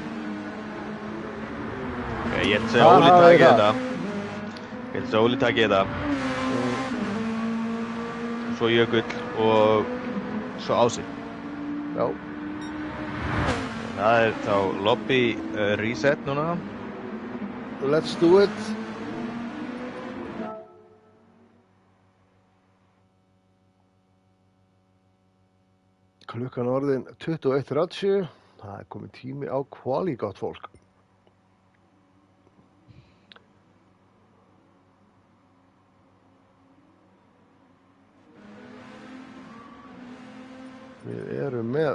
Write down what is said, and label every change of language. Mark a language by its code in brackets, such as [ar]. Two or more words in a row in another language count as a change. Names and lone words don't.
[is] Ég held að segja Óli taki þetta. Ég held að Óli taki þetta. Svo Jökull og svo Ási. Já. Það er þá [en] lobby reset [is] núna. [en] Let's do it. [is] Klukkan orðin 21:30. Það er komið tími á quali, gott fólk. Við erum með...